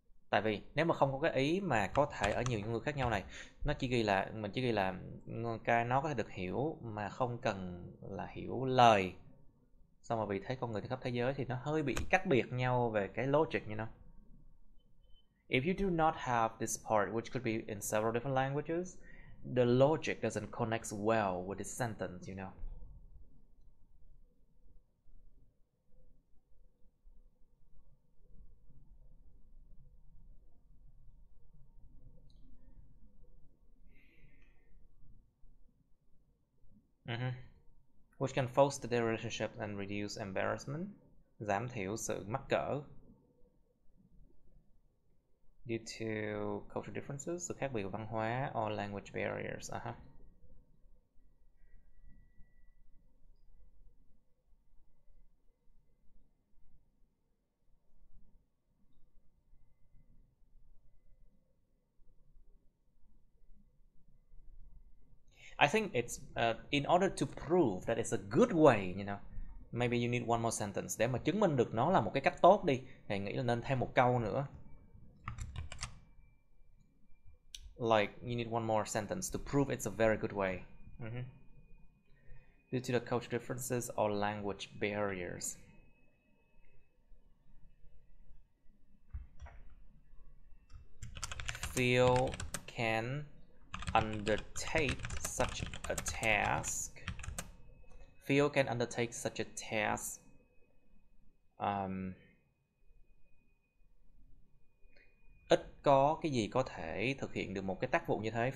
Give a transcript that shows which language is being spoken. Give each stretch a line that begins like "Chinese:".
Vietnamese: Tại vì nếu mà không có cái ý mà có thể ở nhiều ngôn ngữ khác nhau này, nó chỉ ghi là mình chỉ ghi là cái nó có thể được hiểu mà không cần là hiểu lời. Xong rồi vì thế con người từ khắp thế giới thì nó hơi bị cách biệt nhau về cái logic,
English: you know. If you do not have this part, which could be in several different languages, the logic doesn't connect well with the sentence, you know. Which can foster their relationship and reduce embarrassment,
Vietnamese: giảm thiểu sự mắc cỡ.
English: Due to cultural differences,
Vietnamese: sự khác biệt văn hóa,
English: or language barriers. I think it's in order to prove that it's a good way, you know. Maybe you need one more sentence
Vietnamese: để mà chứng minh được nó là một cái cách tốt đi. Thì nghĩ là nên thêm một câu nữa.
English: Like you need one more sentence to prove it's a very good way. Due to the cultural differences or language barriers. Phil can undertake such a task. Few can undertake such a task.
Vietnamese: Ít có cái gì có thể thực hiện được một cái tác vụ như thế.